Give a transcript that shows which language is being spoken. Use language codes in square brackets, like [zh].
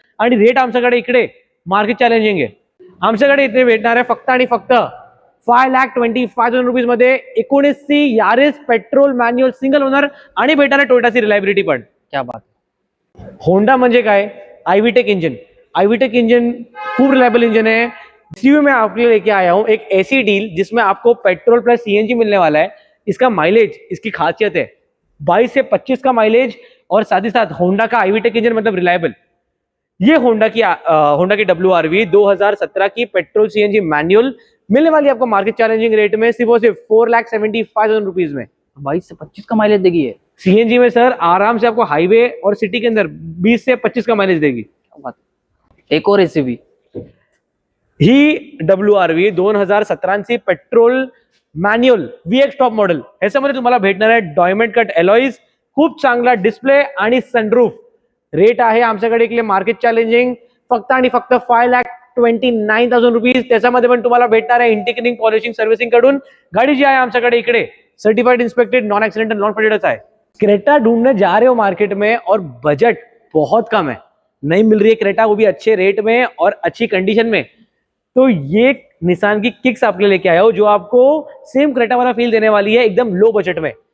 [mr] आणि रेट आमच्याकडे इकडे मार्केट चॅलेंजिंग आहे. आमच्याकडे इथे भेटणार आहे फक्त आणि फक्त 5,25,000 रुपीज मध्ये 19ची Yaris petrol manual single owner. आणि भेटणार आहे टोयोटाची रिलायबिलिटी पण. [hi] क्या बात. [mr] होंडा म्हणजे काय, आईव्हीटेक इंजन. [hi] आईव्हीटेक इंजन खूप रिलायबल इंजन है. इसी में आपके लिए लेके आया हूं एक ऐसी डील जिसमें आपको पेट्रोल प्लस सीएनजी मिलने वाला है. इसका माइलेज, इसकी खासियत है 22 से 25 का माइलेज, और साथ ही साथ होंडा का आईवीटेक इंजन मतलब रिलायबल. ये होंडा की WRV 2017 की पेट्रोल सीएनजी मैनुअल मिलने वाली है आपको मार्केट चैलेंजिंग रेट में सिर्फ और सिर्फ 4,75,000 रुपीज में. 22 से 25 का माइलेज देगी है. सीएनजी में सर आराम से आपको हाईवे और सिटी के अंदर 20 से 25 का माइलेज देगी. एक और एसयूवी [mr] ही WRV 2017ची petrol manual VX top model. ह्याच्यामध्ये तुम्हाला भेटणार आहे डायमंड कट एलॉईज, खूप चांगला डिस्प्ले आणि सनरूफ. रेट आहे आमच्याकडे इकडे मार्केट चॅलेंजिंग फक्त आणि फक्त 5,29,000 रुपीज. त्याच्यामध्ये पण तुम्हाला भेटणार आहे इंटिग्रेटिंग पॉलिशिंग सर्व्हिसिंग कडून. [hi] गाड़ी जी है [mr] आमच्याकडे इकडे [hi] certified inspected non accidental non faded है. क्रेटा ढूंढने जा रहे हो मार्केट में और बजट बहुत कम है, नहीं मिल रही है क्रेटा, वो भी अच्छे रेट में और अच्छी कंडीशन में, तो ये निसान की किक्स आपके लिए लेके आया हूं जो आपको सेम क्रेटा वाला फील देने वाली है एकदम लो बजट में.